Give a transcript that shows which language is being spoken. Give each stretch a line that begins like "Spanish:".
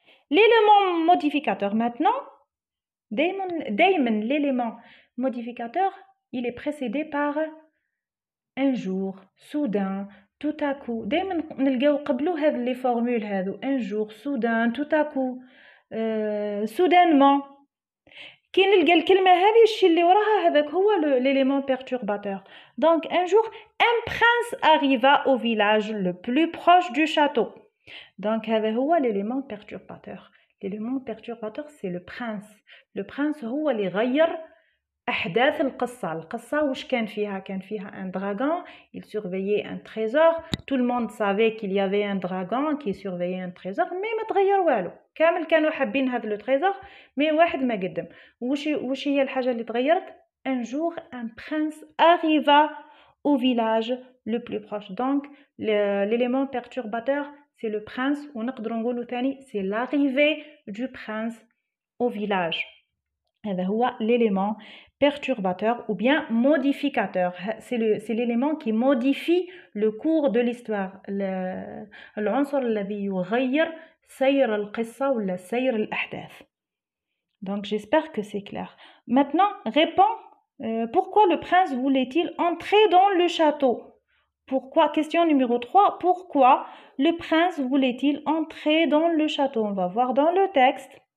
French: L'élément modificateur maintenant, دايما l'élément modificateur, il est précédé par un jour, soudain, tout à coup.
Arabic: دايما نلقاو قبلو هذ les formules هذو un jour, soudain, tout à coup, soudainement. كي نلقى الكلمة هذه الشيء اللي وراها هذاك هو l'élément perturbateur.
French: Donc un jour, un prince arriva au village le plus proche du château. Donc
Arabic: هذا هو
French: l'élément perturbateur. L'élément perturbateur c'est le prince. Le prince
Arabic: هو اللي غير أحداث القصة واش كان فيها
French: un dragon, il surveillait un trésor, tout le monde savait qu'il y avait un dragon qui surveillait un trésor, mais
Arabic: ما تغير والو. كامل كانوا حابين هذا le trésor, mais واحد ما قدم. واش هي الحاجة اللي تغيرت?
French: Un jour, un prince arriva au village le plus proche. Donc, l'élément perturbateur, c'est le prince,
Arabic: ونقدروا نقولوا ثاني,
French: c'est l'arrivée du prince au village.
Arabic: هذا هو
French: l'élément perturbateur ou bien modificateur. C'est l'élément qui modifie le cours de l'histoire.
Arabic: العنصر الذي يغير سير القصة ولا سير الأحداث.
French: Donc j'espère que c'est clair. Maintenant, réponds. Pourquoi le prince voulait-il entrer dans le château? Pourquoi? Question numéro 3. Pourquoi le prince voulait-il entrer dans le château? On va voir dans le texte.